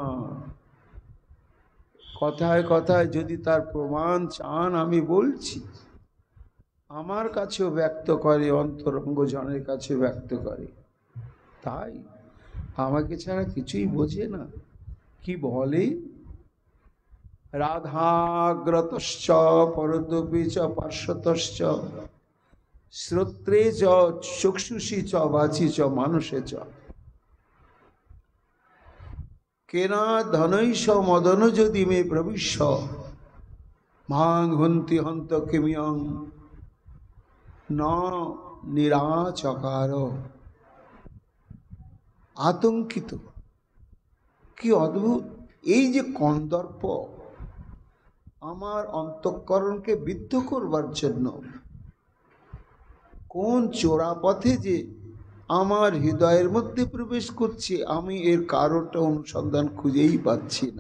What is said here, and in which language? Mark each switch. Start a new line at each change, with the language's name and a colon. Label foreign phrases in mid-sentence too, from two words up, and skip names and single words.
Bangla: কথায় কথায় যদি তার প্রমাণ চান আমি বলছি, আমার কাছেও ব্যক্ত করে, অন্তরঙ্গ জনের কাছে ব্যক্ত করে। তাই আমাকে ছাড়া কিছুই বোঝে না। কি বলে?
Sanskrit: রাধাগ্রতশ্চ পরতপি চ পার্শ্বতশ্চ শ্রোত্রে চ চক্ষুষি চ বাচি চ মানুষে চ কেনা ধনৈষ মদন যদি মে প্রবিশ্য মাং হন্তি হন্ত কিমিয়ং ন নিরাচকার।
Bangla: আতঙ্কিত, কি অদ্ভুত! এই যে কন্দর্প আমার অন্তঃকরণকে বিদ্ধ করবার জন্য কোন চোরাপথে যে আমার হৃদয়ের মধ্যে প্রবেশ করছে, আমি এর কারণটা অনুসন্ধান খুঁজেই পাচ্ছি না।